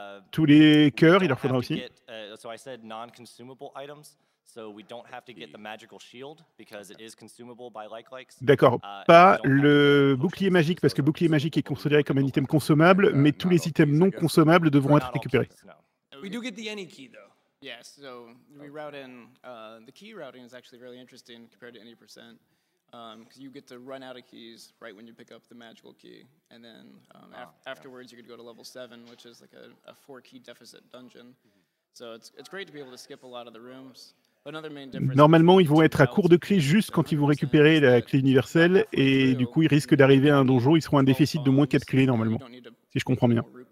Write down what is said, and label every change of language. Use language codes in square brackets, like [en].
[fr] Tous les cœurs, il leur faudra aussi. D'accord, pas le bouclier magique, parce que le bouclier magique est considéré comme un item consommable, mais tous les items non consommables devront être récupérés. [en] We do get the any key though. Yes, so we route in, the key routing is actually really interesting compared to any percent. Because you get to run out of keys right when you pick up the magical key. And then afterwards you could go to level 7, which is like a 4-key deficit dungeon. So it's great to be able to skip a lot of the rooms. [fr] Normalement, ils vont être à court de clés juste quand ils vont récupérer la clé universelle, et du coup, ils risquent d'arriver à un donjon, ils seront un déficit de moins 4 clés normalement, si je comprends bien.